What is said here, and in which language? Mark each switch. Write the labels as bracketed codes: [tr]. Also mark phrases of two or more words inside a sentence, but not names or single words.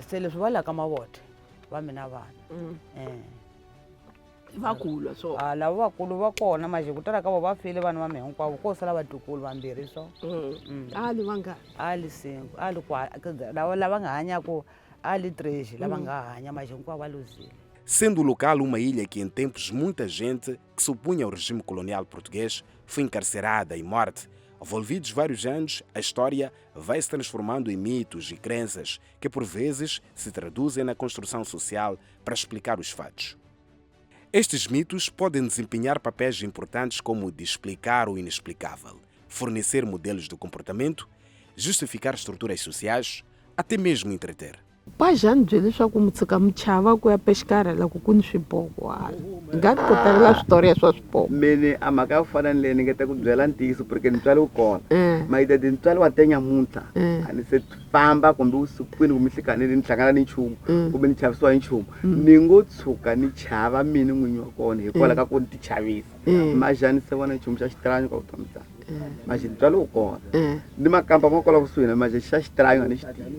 [ts] se leswi va laka mavote va mina vana vakulu so lava vakulu va kona manje ku tala ka vo va file vana va me hinkwavo ko sala vatukulu vambirhi so ali vanga ali 5 lava nga hanyaku ali 3 lava nga hanya manje hinkwavo va luzile. [pt] Sendo o local uma ilha que em tempos muita gente que se opunha ao regime colonial português foi encarcerada e morte, envolvidos vários anos, a história vai se transformando em mitos e crenças que por vezes se traduzem na construção social para explicar os fatos. Estes mitos podem desempenhar papéis importantes como o de explicar o inexplicável, fornecer modelos de comportamento, justificar estruturas sociais, até mesmo entreter. [ts] Pajani byele leswaku mi tshuka mi chava ku ya pexikara loko ku ni swipoko nga ti kotalela switoriya swa swipoko mene a mhaka ya ku fana ni leyi ni nga ta ku byela ntiyiso porque ni tswale wu kona mayitati ni tswale wa tenyamuntlha a ni se famba kumbe vusikwini kumbe nhlikanini ni hlangana ni nchumu kumbe ni chavisiwa hi nchumu ni ngo tshuka ni chava mini n'winyi wa kona hikwalaho ka ku ni ti chavisa majani se vona nchumu xa xitiranyo ka vutomi byaka manje ni tswale wu kona ni makamba ma kola kusuhi na manje xa xitiranyo a ni xi tivi